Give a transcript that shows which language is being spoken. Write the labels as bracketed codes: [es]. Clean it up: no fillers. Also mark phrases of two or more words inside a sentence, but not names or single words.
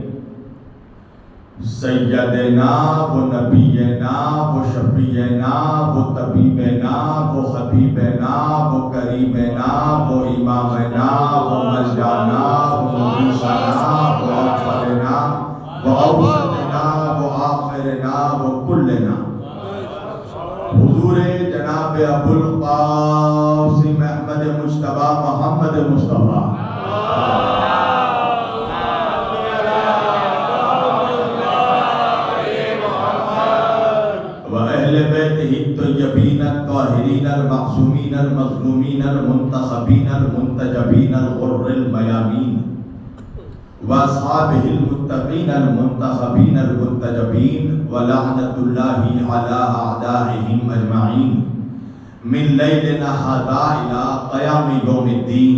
[ar] سیدنا و نبینا و شفیعنا و طبیبنا و حبیبنا و کریمنا و امامنا و ملجانا و مغیثنا و اولنا و اوسطنا و آخرنا و کلنا، [ur] حضور جناب ابو القاسم احمد مجتبی محمد مصطفیٰ [ar] وأهل بيته الطيبين الطاهرين المعصومين المظلومين المنتخبين المنتجبين الغر الميامين، وأصحابه المتقين المنتخبين المنتجبين، ولعنة الله على أعدائهم أجمعين من ليلنا هذا إلى قيام يوم الدين۔